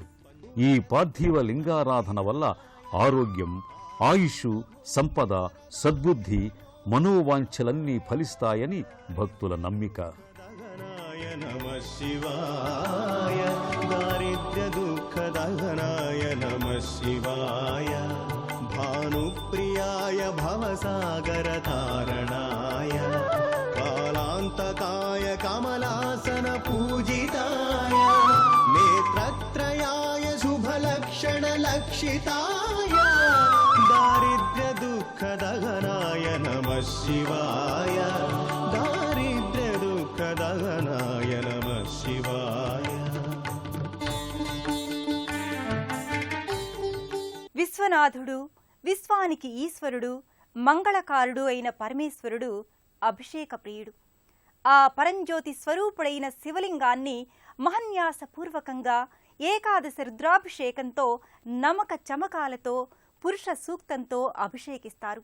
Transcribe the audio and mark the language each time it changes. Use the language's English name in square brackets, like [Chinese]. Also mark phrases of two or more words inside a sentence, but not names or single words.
[Telugu] ఈ పార్థివ లింగారాధన వల్ల ఆరోగ్యం, ఆయుష్, సంపద, సద్బుద్ధి, మనోవాంఛలన్నీ ఫలిస్తాయని భక్తుల నమ్మిక. [Sanskrit] నమః శివాయ దారిద్ర్య దుఃఖదహనాయ నమః శివాయ భానుప్రియా भवसागरतारणाय कालान्तकाय कमलासनपूजिताय नेत्रत्रयाय शुभलक्षणलक्षिताय दारिद्र्यदुःखदहनाय नमः शिवाय दारिद्र्यदुःखदहनाय नमः शिवाय। [Telugu] విశ్వనాథుడు, విశ్వానికి ఈశ్వరుడు, మంగళకారుడు అయిన పరమేశ్వరుడు అభిషేక ప్రియుడు. ఆ పరంజ్యోతి స్వరూపుడైన శివలింగాన్ని మహన్యాసపూర్వకంగా ఏకాదశి రుద్రాభిషేకంతో నమక చమకాలతో పురుష సూక్తంతో అభిషేకిస్తారు.